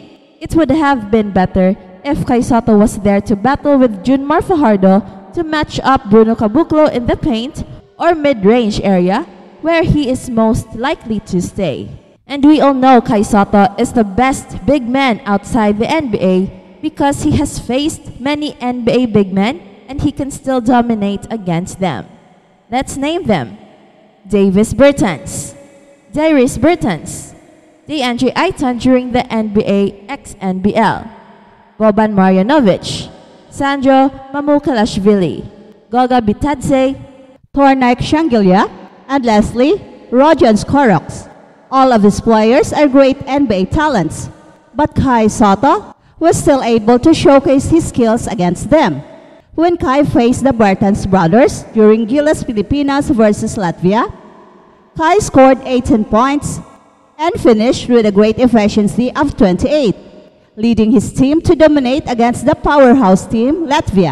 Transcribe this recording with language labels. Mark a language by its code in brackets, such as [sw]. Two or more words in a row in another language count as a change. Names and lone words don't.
[en] It would have been better if Kai Sotto was there to battle with Junmar Fajardo to match up Bruno Caboclo in the paint or mid-range area where he is most likely to stay. And we all know Kai Sotto is the best big man outside the NBA because he has faced many NBA big men and he can still dominate against them. Let's name them: Davis Bertans, Darius Bertans, DeAndre Ayton during the NBA x-NBL, Boban Marjanovic, Sandro Mamukelashvili, Goga Bitadze, Tornike Shangilia, and lastly, Rojan Skoroks. All of these players are great NBA talents, but Kai Sotto was still able to showcase his skills against them. When Kai faced the Bertans brothers during Gilas Pilipinas versus Latvia, Kai scored 18 points and finished with a great efficiency of 28, leading his team to dominate against the powerhouse team, Latvia.